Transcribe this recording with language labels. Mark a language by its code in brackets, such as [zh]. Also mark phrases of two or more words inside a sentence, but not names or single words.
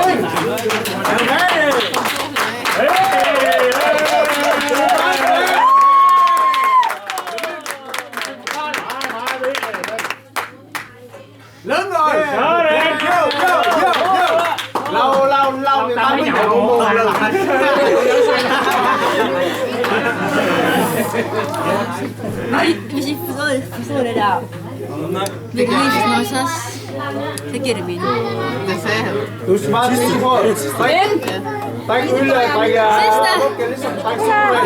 [vi] Lớn rồi. Lâu người ta mới nhậu một lần. [da] Hvis I forstår det der. Det kan lige sådan så. Det giver det mening. Det sagde han. Du svarer ikke på. Drik øl, drik ligesom drik sodavand.